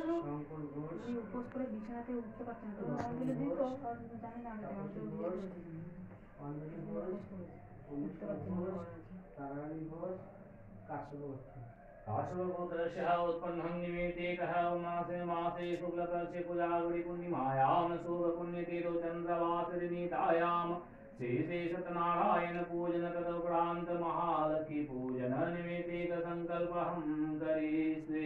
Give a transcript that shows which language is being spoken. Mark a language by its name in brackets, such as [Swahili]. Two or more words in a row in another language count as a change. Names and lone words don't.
[Bangla] আমি উপোস করে বিছানাতে উঠতে পারছি না, তো অঞ্জলি দিই তো জানি না আমি উঠতে পারছি না। [Sanskrit] काश्यपगोत्रस्य उत्पन्नं निमित्तेकः मासे मासे शुक्लपक्षे कुजागुरी पूर्णिमायां शुभपुण्यतीरो चन्द्रवासरिणीतायां शेषे सत्यनारायण पूजन तदुपरान्त महालक्ष्मी पूजन निमित्तेकसङ्कल्पहं करिष्ये।